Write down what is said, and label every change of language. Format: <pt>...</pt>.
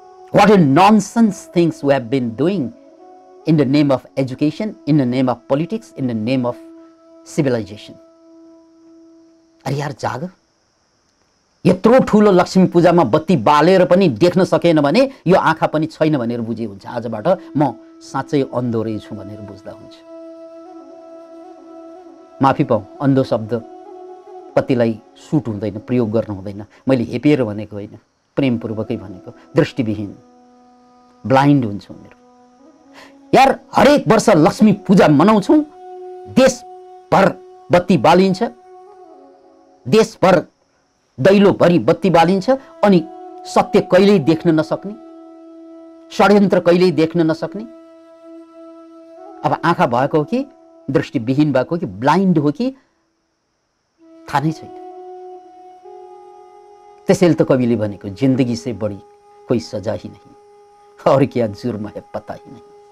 <en>What a nonsense things we have been doing in the name of education, in the name of politics, in the name of civilization.</en> <ne>अरे यार जाग। यत्रो ठुलो लक्ष्मी पूजामा बत्ती बालेर पनि देख्न सकेन भने यो आँखा पनि छैन भनेर बुझे हुन्छ। आजबाट म साँच्चै अन्धो रहेछु भनेर बुझ्दा हुन्छ। माफी पाऊ, अन्धो शब्द कतिलाई सुट हुँदैन, प्रयोग गर्नु हुँदैन। मैले हेपेर भनेको होइन, प्रेमपूर्वकै भनेको। दृष्टिविहीन ब्लाइन्ड हुन्छौँ मेरो यार। हरेक वर्ष लक्ष्मी पूजा मनाउँछौँ, देशभर बत्ती बालिन्छ, देशभर दैलोभरि बत्ती बालिन्छ, अनि सत्य कहिल्यै देख्न नसक्ने, षड्यन्त्र कहिल्यै देख्न नसक्ने। अब आँखा भएको हो कि दृष्टिविहीन भएको हो कि ब्लाइन्ड हो कि थाहा नै छैन। त्यसैले त कविले भनेको</ne> <hi>जिन्दगी से बड़ी कोई सजा ही नहीं और क्या जुर्म है पता ही नहीं।</hi>